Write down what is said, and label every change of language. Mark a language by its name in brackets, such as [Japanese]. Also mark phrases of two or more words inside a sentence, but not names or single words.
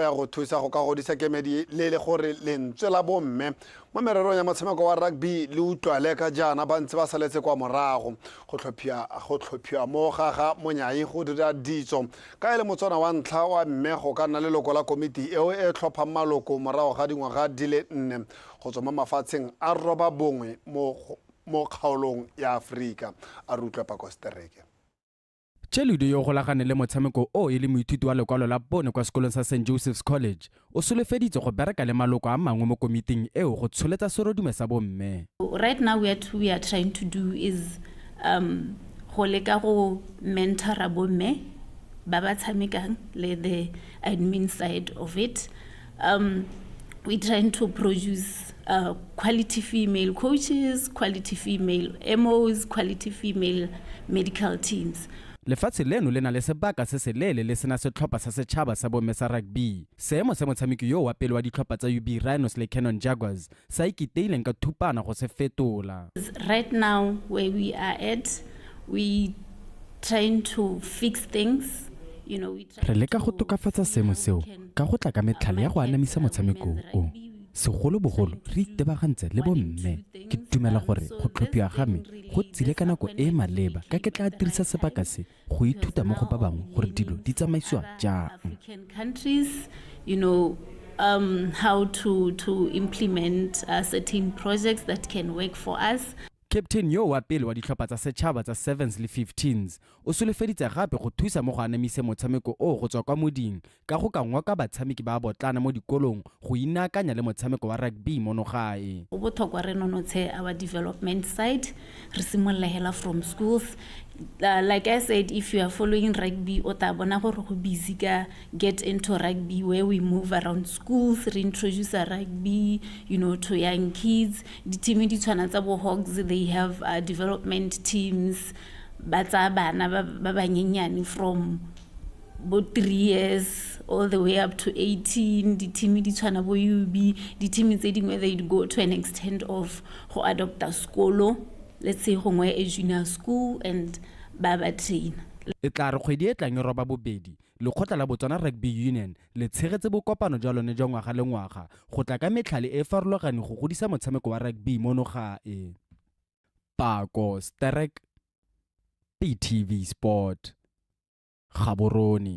[Tswana] ya go thusa go ka godisa kemedi le gore lentswe la bomme mo mererong ya motshameko wa rugby le utlwale ka jaana ba ntse ba saletse kwa morago go tlhophiwa mo gaga Monyai go dira ditso ka ele motswana wa ntlha wa mme go ka nna leloko la komiti eo e tlhophang maloko morago ga dingwaga di le 4 go tswa mo mafatsheng a roba bongwe mo kgaolong ya Afrika a rutlwa Pakostereke. Cheludo yo golagane le motshameko o e le moithuti wa lekwalo la bone kwa sekolong sa St. Joseph's College o solofeditse go bereka le maloko a mangwe mo komiting eo go tsholetsa serodume sa bomme. [English] Right now what we are trying to do is [Tswana] go leka go mentora bomme ba ba tshamekang le [English] the admin side of it. We're trying to produce quality female coaches, quality female MOs, quality female medical teams. [Tswana] Lefatshe leno le na le sebaka se se lele le sena setlhopha sa setšhaba sa bomme sa rugby. Seemo sa motshameki yo wa pele wa ditlhopha tsa UB Rhinos le Cannon Jaguars sa ikiteileng ka thupana go se fetola. [English] Right now where we are at, we trying to fix things. [Tswana] Re leka go tokafatsa seemo seo ka go tla ka metlhale ya go anamisa motshameko o. Segolobogolo re itebagantse le bomme ke dumela gore go tlhophiwa ga me go tsile ka nako e maleba ka ke tla dirisa sebaka se go ithuta mo go ba bangwe gore dilo di tsamaisiwa jang. [English] African countries, how to implement certain projects that can work for us. [Tswana] Captain yo wa pele wa ditlhopha tsa setšhaba tsa 7s le 15s o solofeditse gape go thusa mo go anamise motshameko o go tswa kwa moding ka go ka ngwa ka batshameki ba botlana mo dikolong go inaakanya le motshameko wa rugby mo nogae. Go botlhokwa re nonotshe [English] our development side [Tswana] re simolola hela [English] from schools. Like I said, if you are following rugby [Tswana] o ta bona gore go busy ka [English] get into rugby where we move around schools, reintroduce rugby, to young kids. The team [Tswana] di tshwana tsa bo Hogs, [English] they have development teams [Tswana] ba tsa bana ba banyenyane [English] from bo 3 years all the way up to 18. The team [Tswana] di tshwana bo UB, [English] the team [Tswana] tse dingwe [English] they go to an extent of go adopt a skolo, let's say gongwe a junior school and ba train. [Tswana] E tla re kgwedi e tlang e roba bobedi lekgotla la Botswana Rugby Union le tshegetse bokopano jwa lone jwa ngwaga le ngwaga go tla ka metlhale e farologane go godisa motshameko wa rugby mo nogae. Pakostereke, BTV Sport, Gaborone.